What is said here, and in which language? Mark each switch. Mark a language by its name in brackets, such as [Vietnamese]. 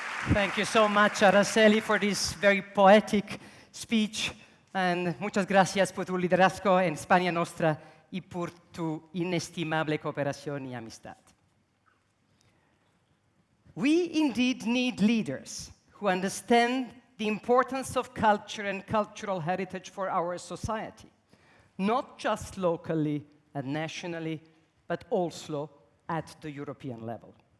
[English] Thank you so much, Araceli, for this very poetic speech. And [Spanish] muchas gracias por tu liderazgo en España Nostra y por tu inestimable cooperación y amistad. [English] We indeed need leaders who understand the importance of culture and cultural heritage for our society, not just locally and nationally, but also at the European level.